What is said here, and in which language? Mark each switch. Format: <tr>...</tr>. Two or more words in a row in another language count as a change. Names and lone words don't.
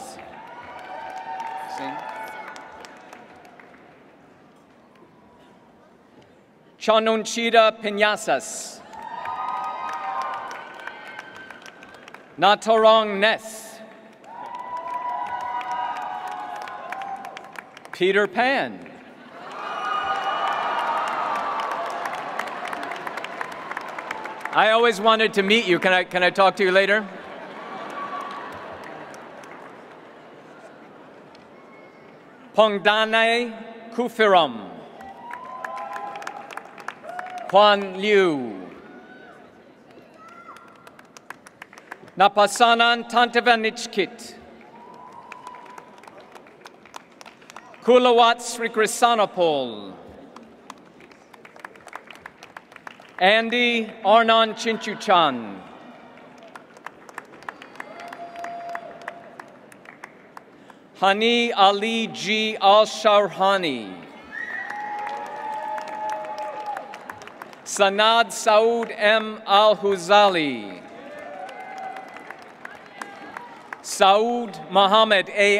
<en>Sing. Chanunchida Piñasas, Natorong Ness, Peter Pan, I always wanted to meet you. Can I talk to you later? Pongdane Kufiram, Juan Liu, Napasanan Tantavanichkit, Kulawat Srikrisanapol, Andy Arnon Chinchuchan, Hani Ali G. Al-Sharhani, Sanad Saud M. Al-Huzali, Saud Mohammed A.</en>